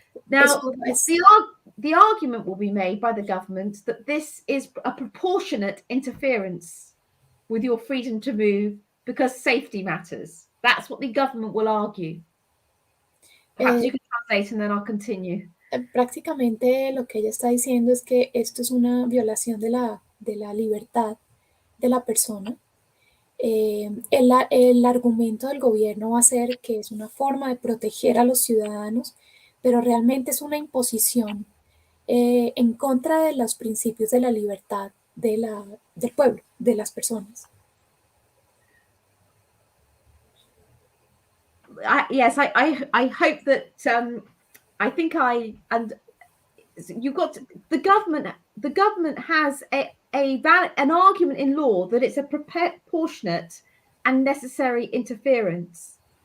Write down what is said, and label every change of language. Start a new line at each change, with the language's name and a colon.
English: Now, the argument will be made by the government that this is a proportionate interference with your freedom to move because safety matters. That's what the government will argue. Perhaps you can translate and then I'll continue.
Spanish: Prácticamente lo que ella está diciendo es que esto es una violación de la libertad de la persona El argumento del gobierno va a ser que es una forma de proteger a los ciudadanos, pero realmente es una imposición en contra de los principios de la libertad del pueblo, de las personas.
English: Yes, I hope that I think and you've got the government has an argument in law that it's a proportionate and necessary interference.